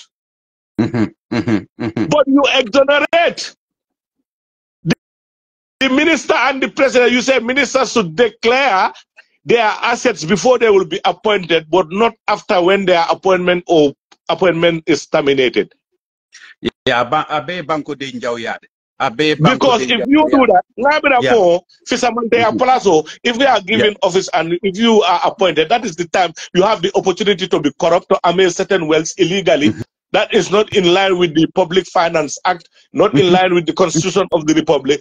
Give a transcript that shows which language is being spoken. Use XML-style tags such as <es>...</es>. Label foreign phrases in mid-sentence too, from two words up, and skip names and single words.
<en>But you exonerate the minister and the president. You say ministers should declare their assets before they will be appointed, but not after when their appointment is terminated.</en> <man>Yeah, abe banko de njawiyade.</man> <en>Because if you do that, if we are given office and if you are appointed, that is the time you have the opportunity to be corrupt, to amass certain wealth illegally. That is not in line with the Public Finance Act, not in line with the Constitution of the Republic.</en>